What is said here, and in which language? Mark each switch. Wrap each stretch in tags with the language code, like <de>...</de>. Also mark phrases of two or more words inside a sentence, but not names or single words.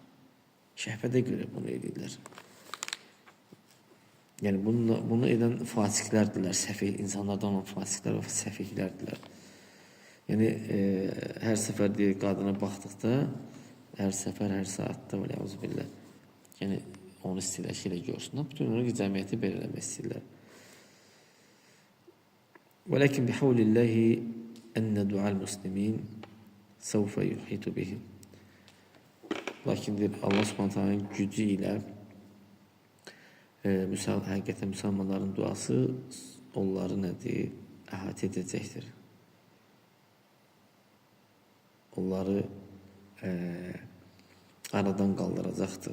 <az>Şəhvətə görə bunu edirlər. Yəni, bunu edən fasiklərdirlər, səfih, insanlardan olan fasiklər və səfihlərdirlər. Yəni, hər səfər deyir, qadına baxdıqda, hər səfər, hər saatda, vəl-əuzubillah, yəni, onu istəyirlər ki, elə görsünlər, bütün onu cəmiyyəti belirləmək istəyirlər.</az> <ar>وَلَكِنْ بِحَوْلِ اللّٰهِ اَنَّ دُعَى الْمُسْلِمِينَ سَوْفَ يُحِيطُ بِهِمْ.</ar> <az>Lakin Allah Subhanahu gücü ilə həqiqətən müsəlmanların duası onları nədir? Əhatə edəcəkdir. Onları aradan qaldıracaqdır.</az>